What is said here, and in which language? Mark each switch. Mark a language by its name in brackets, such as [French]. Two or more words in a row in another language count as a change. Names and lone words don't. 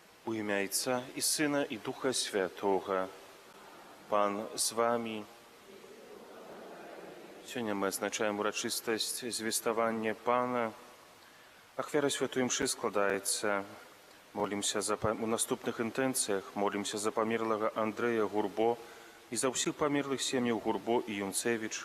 [Ukrainian] У ім'я Отця і Сина, і Духа Святого. Пан з вами. [Belarusian] Сёння мы адзначаем урачыстасць звеставання Пана. Ахвяра святой імшы складаецца. Молімся у наступных інтэнцыях, молімся за памерлага Андрэя Гурбо і за ўсіх памерлых сем'яў Гурбо і Юнцевіч.